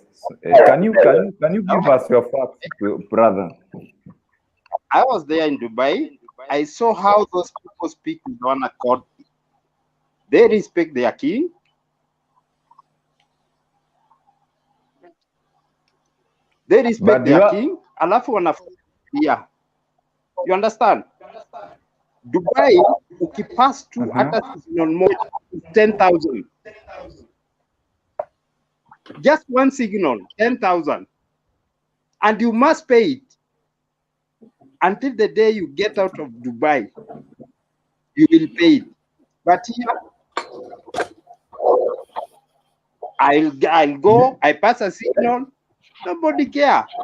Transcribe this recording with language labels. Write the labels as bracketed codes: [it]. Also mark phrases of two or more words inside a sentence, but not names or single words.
[en] Can you give us your facts, brother? I was there in Dubai. I saw how those people speak with one accord. They respect their king. They respect their king. [sw] Alafu wanafuatilia. [en] You understand? [sw] Dubai, ukipass to hata signal moja, 10,000. [en] Just one signal, 10,000. And you must pay it until the day you get out of Dubai. You will pay it. But here, I'll go, I pass a signal, nobody care.